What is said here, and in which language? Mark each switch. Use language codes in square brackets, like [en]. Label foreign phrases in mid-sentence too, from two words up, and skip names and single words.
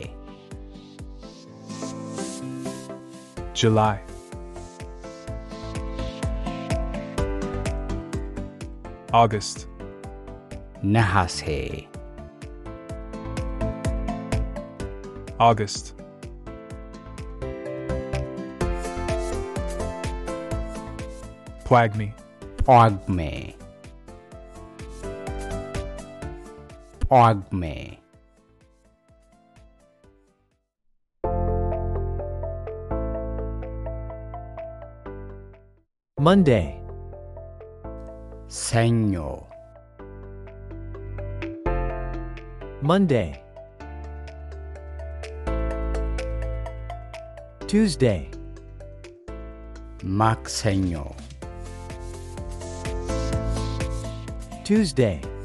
[en] July, August, [am] ነሐሴ [en] August, Pwagme, [am] ጳጉሜ ጳጉሜ [en] Monday, [am] ሰኞ [en] Monday. Tuesday, [am] ማክሰኞ [en] Tuesday.